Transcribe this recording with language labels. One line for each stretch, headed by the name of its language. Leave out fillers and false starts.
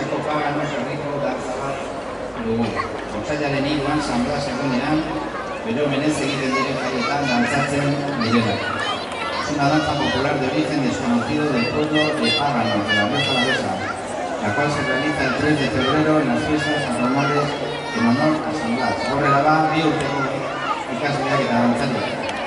Basque: Pagano herriko dantza bat dugu. Otsailaren 3an San Blas egunean, bere omenez egiten diren jaietan dantzatzen direnak.
Spanish: Es una danza popular de origen desconocido del pueblo de Pagano, de la Rioja Alavesa, la cual se realiza el 3 de febrero en las fiestas patronales en honor a San Blas.
Basque: Aurrera da, bi urteko ikasleak eta dantzariak.